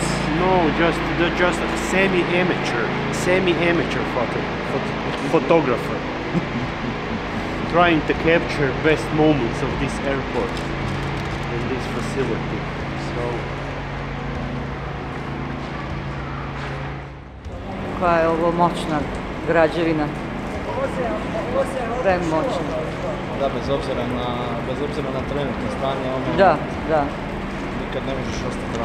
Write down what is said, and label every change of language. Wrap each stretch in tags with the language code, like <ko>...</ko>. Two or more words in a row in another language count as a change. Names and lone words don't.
<en>No, just a semi-amateur photographer. Trying to capture best moments of this airport and this facility. So.</en> <sr>Koja je ovo moćna građevina. Premoćna. Da, bez obzira na trenutno stanje, ono... Da. Nikad ne možeš ostati</sr>